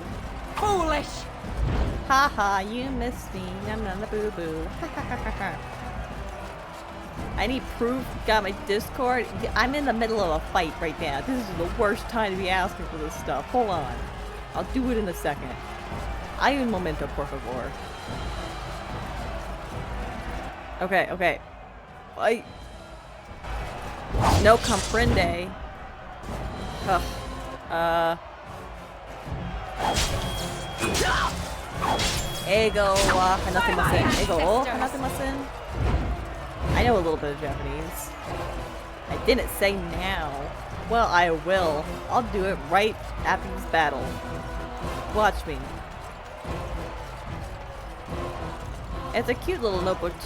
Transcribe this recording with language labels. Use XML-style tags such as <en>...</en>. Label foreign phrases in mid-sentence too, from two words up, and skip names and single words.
<en>Foolish! Haha, you missed me. Nom nom the boo boo. I need proof. Got my Discord. I'm in the middle of a fight right now. This is the worst time to be asking for this stuff. Hold on. I'll do it in a second.</en> <es>Hay un momento, por favor.</es> <en>Okay, okay.</en> <es>Fight. No comprende. Ugh.</es> <ja>エゴは放てません. エゴを放てません.</ja> <en>I know a little bit of Japanese. I didn't say now. Well, I will. I'll do it right after this battle. Watch me. It's a cute little notebook too.</en>